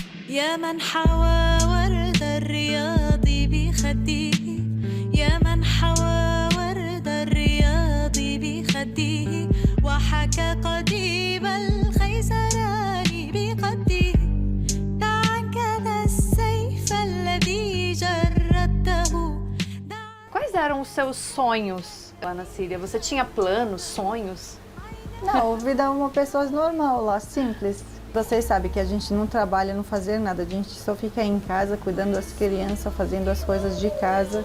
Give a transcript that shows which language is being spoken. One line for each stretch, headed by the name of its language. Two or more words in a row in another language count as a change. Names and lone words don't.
Arabic: يا من حوى ورد الرياض بخديه يا من حوى ورد الرياض بخديه وحكى قضيب الخيزران بقده تعكد السيف الذي جردته.
Portuguese: Quais eram os seus sonhos lá na Síria? Você tinha planos, sonhos? Não, a vida é uma pessoa normal lá, simples. Vocês sabem que a gente não trabalha, não fazer nada, a gente só fica em casa cuidando das crianças, fazendo as coisas de casa.